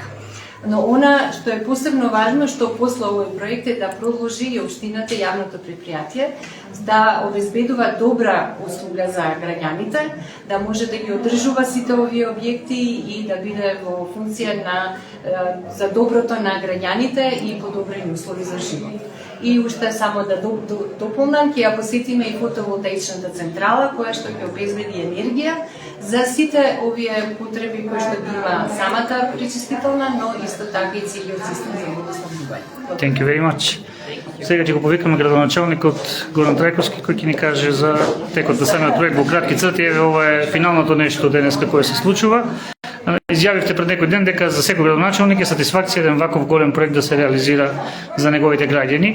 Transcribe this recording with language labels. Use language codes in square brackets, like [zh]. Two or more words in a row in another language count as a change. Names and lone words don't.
[mk] Но она што е посебно важно, што после овој проект е да продолжи и општината и јавното предпријатие да обезбедува добра услуга за граѓаните, да може да ги одржува сите овие објекти и да биде во функција за доброто на граѓаните и подобрени услови за живот. И уште само да дополнам, ќе ја посетиме и фотоволтаичната централа, која што ќе обезбеди енергија за сите овие потреби кои што ги има самата пречистителна, но исто така и целиот систем за водоснабдување. [en] Thank you very much. [mk] Сега ќе го повикаме градоначалникот Горан Трајковски кој ќе ни каже за текот на самиот проект во кратки црти. Еве ова е финалното нешто денеска кое се случува. Изјавивте пред некој ден дека за секој градоначалник е сатисфакција еден ваков голем проект да се реализира за неговите граѓани.